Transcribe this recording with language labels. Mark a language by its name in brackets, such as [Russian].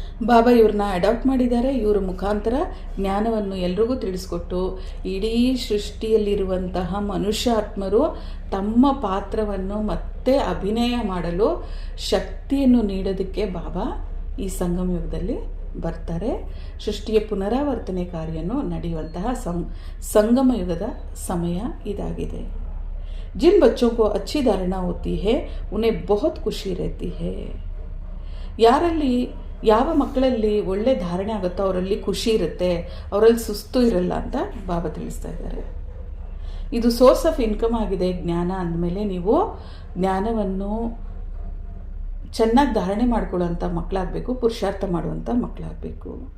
[Kannada] ಬಾಬಾ ಇವ್ರನ್ನ ಅಡಾಪ್ಟ್ ಮಾಡಿದ್ದಾರೆ. ಇವರ ಮುಖಾಂತರ ಜ್ಞಾನವನ್ನು ಎಲ್ರಿಗೂ ತಿಳಿಸ್ಕೊಟ್ಟು ಇಡೀ ಸೃಷ್ಟಿಯಲ್ಲಿರುವಂತಹ ಮನುಷ್ಯ ಆತ್ಮರು ತಮ್ಮ ಪಾತ್ರವನ್ನು ಮತ್ತೆ ಅಭಿನಯ ಮಾಡಲು ಶಕ್ತಿಯನ್ನು ನೀಡೋದಕ್ಕೆ ಬಾಬಾ ಈ ಸಂಗಮ ಯುಗದಲ್ಲಿ ಬರ್ತಾರೆ. ಸೃಷ್ಟಿಯ ಪುನರಾವರ್ತನೆ ಕಾರ್ಯನು ನಡೆಯುವಂತಹ ಸಂಗಮ ಯುಗದ ಸಮಯ ಇದಾಗಿದೆ. [Hindi] जिन बच्चों को अच्छी धारणा होती है उन्हें बहुत ಖುಷಿ रहती है. [Kannada] ಯಾರಲ್ಲಿ ಯಾವ ಮಕ್ಕಳಲ್ಲಿ ಒಳ್ಳೆ ಧಾರಣೆ ಆಗುತ್ತೋ ಅವರಲ್ಲಿ ಖುಷಿ ಇರುತ್ತೆ, ಅವರಲ್ಲಿ ಸುಸ್ತು ಇರಲ್ಲ ಅಂತ ಬಾಬಾ ತಿಳಿಸ್ತಾ ಇದ್ದಾರೆ. ಇದು ಸೋರ್ಸ್ ಆಫ್ ಇನ್ಕಮ್ ಆಗಿದೆ. ಜ್ಞಾನ ಅಂದಮೇಲೆ ನೀವು ಜ್ಞಾನವನ್ನು ಚೆನ್ನಾಗಿ ಧಾರಣೆ ಮಾಡ್ಕೊಳ್ಳೋಂಥ ಮಕ್ಕಳಾಗಬೇಕು, ಪುರುಷಾರ್ಥ ಮಾಡುವಂಥ ಮಕ್ಕಳಾಗಬೇಕು.